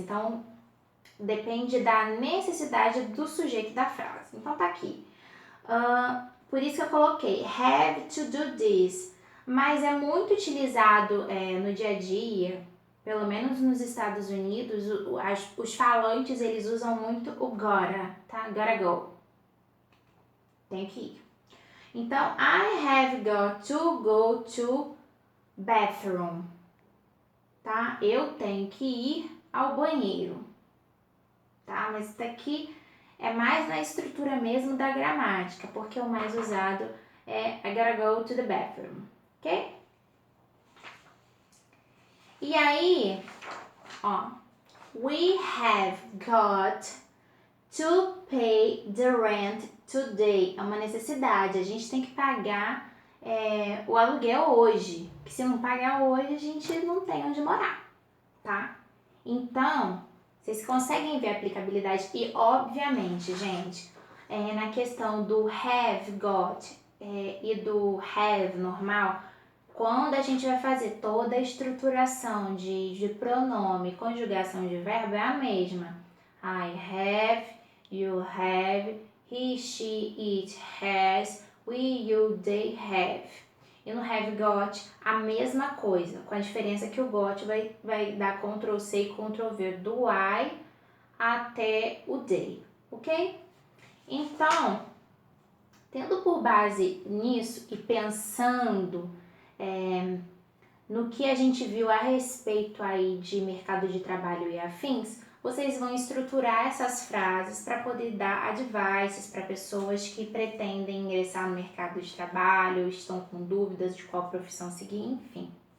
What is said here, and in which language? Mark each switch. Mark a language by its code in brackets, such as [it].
[pt] Então, depende da necessidade do sujeito da frase. Então, tá aqui. Por isso que eu coloquei [en] have to do this. [pt] Mas é muito utilizado no dia a dia, pelo menos nos Estados Unidos, os falantes eles usam muito o gotta, tá? [en] Gotta go. [pt] Tem que ir. Então, [en] I have got to go to bathroom. [pt] Tá? Eu tenho que ir ao banheiro. Tá? Mas isso daqui é mais na estrutura mesmo da gramática, porque o mais usado é [en] I gotta go to the bathroom. [pt] Ok? E aí, ó, [en] we have got to pay the rent today. [pt] É uma necessidade, a gente tem que pagar o aluguel hoje. Porque se não pagar hoje, a gente não tem onde morar, tá? Então, vocês conseguem ver a aplicabilidade e, obviamente, gente, na questão do have got e do have normal, quando a gente vai fazer toda a estruturação de pronome, conjugação de verbo é a mesma. [en] I have, you have, he, she, it has, we, you, they have. [pt] E no have got, a mesma coisa, com a diferença que o got vai dar Ctrl C e Ctrl V do I até o they, ok? Então, tendo por base nisso e pensando no que a gente viu a respeito aí de mercado de trabalho e afins, vocês vão estruturar essas frases para poder dar advices para pessoas que pretendem ingressar no mercado de trabalho, estão com dúvidas de qual profissão seguir, enfim.